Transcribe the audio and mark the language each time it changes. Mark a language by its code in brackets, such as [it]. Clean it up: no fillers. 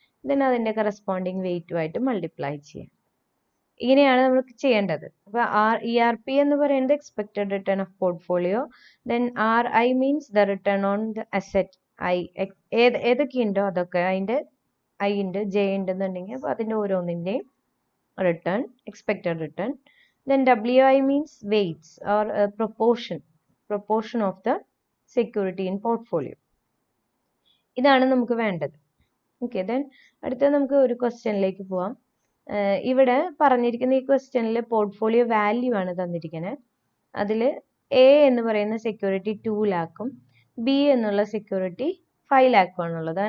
[ml] Then അതിൻ്റെ corresponding വെയിറ്റുമായിട്ട് multiply ചെയ്യാം. ഇങ്ങനെയാണ് നമ്മൾ ചെയ്യേണ്ടത്. അപ്പോൾ ERP എന്ന് പറയുന്നത് expected return of portfolio. [en] Then RI means the return on the asset I. [ml] ഏതൊക്കെ ഉണ്ടോ അതൊക്കെ അതിൻ്റെ I ഉണ്ട്, J ഉണ്ടെന്നുണ്ടെങ്കിൽ അപ്പോൾ അതിൻ്റെ ഓരോന്നിൻ്റെയും return, expected return. [en] Then WI means weights or proportion of the security in portfolio. [ml] ഇതാണ് നമുക്ക് വേണ്ടത്. ഓക്കെ, ദെൻ അടുത്ത നമുക്ക് ഒരു ക്വസ്റ്റ്യനിലേക്ക് പോവാം. ഇവിടെ പറഞ്ഞിരിക്കുന്ന ഈ ക്വസ്റ്റ്യനിൽ പോർട്ട്ഫോളിയോ വാല്യൂ ആണ് തന്നിരിക്കുന്നത്. അതിൽ A എന്ന് പറയുന്ന സെക്യൂരിറ്റി 2 ലാഖും B എന്നുള്ള സെക്യൂരിറ്റി 5 ലാഖും ആണുള്ളത്.